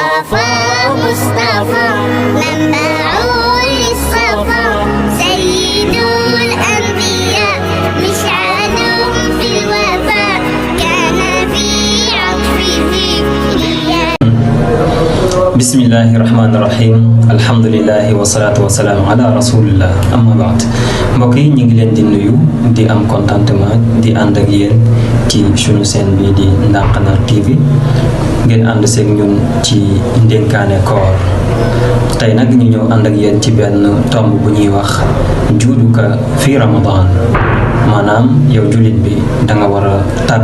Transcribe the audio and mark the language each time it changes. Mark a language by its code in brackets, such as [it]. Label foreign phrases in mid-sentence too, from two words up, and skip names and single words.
[ar] مصطفى مصطفى منبع للصفا سيد الأنبياء مشعل في الوفاء كان في عطفه بسم الله الرحمن الرحيم الحمد لله والصلاة والسلام على رسول الله أما بعد [wo] mbokk yi ñu ngi leen di nuyu di am contentement di ànd ak yéen ci sunu seen bi di Ndankhanar TV ngeen ànd seeg ñun ci ndénkaane koor tey nag ñu ñëw ànd ak yéen ci benn tomb bu ñuy wax juuduka fi ramadan maanaam yow jullit bi danga war a tabe